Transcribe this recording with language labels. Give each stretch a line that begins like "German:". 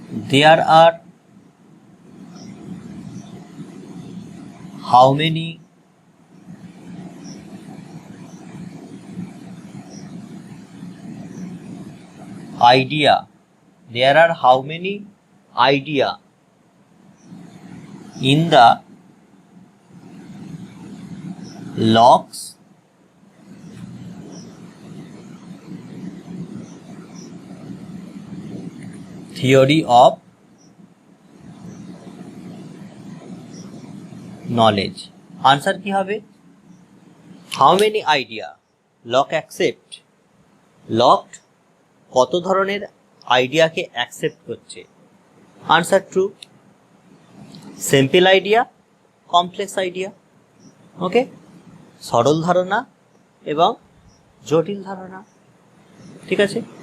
English: There are how many idea there are how many idea in the Locke's theory of knowledge?
Bangla: Answer কি হবে?
English: how many idea Locke accept,
Bangla: lock কত ধরনের আইডিয়াকে accept করছে? Answer true. Simple idea, complex idea, ওকে, সরল ধারণা এবং জটিল ধারণা, ঠিক আছে।